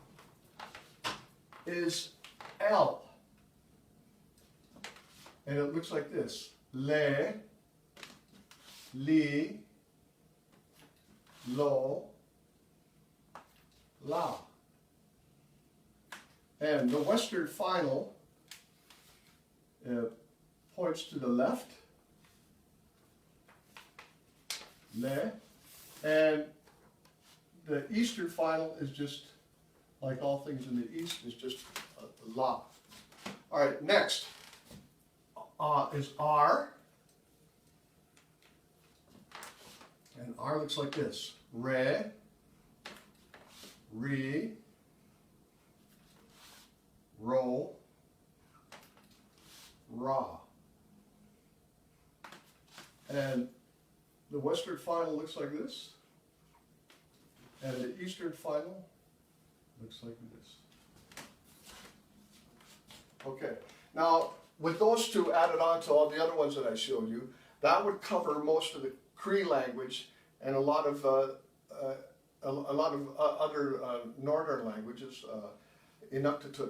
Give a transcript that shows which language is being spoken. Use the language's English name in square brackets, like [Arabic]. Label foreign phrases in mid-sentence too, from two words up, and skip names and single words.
[English] is L, and it looks like this: [Cree] le, li, lo, la. [English] And the Western final points to the left, le, and the Eastern final is just, like all things in the East, is just la. All right, next is R. And R looks like this: [Cree] re, re, ro, ra. [English] And the Western final looks like this. And the Eastern final looks like this. Okay, now with those two added on to all the other ones that I showed you, that would cover most of the Cree language and a lot of other northern languages, Inuktitut.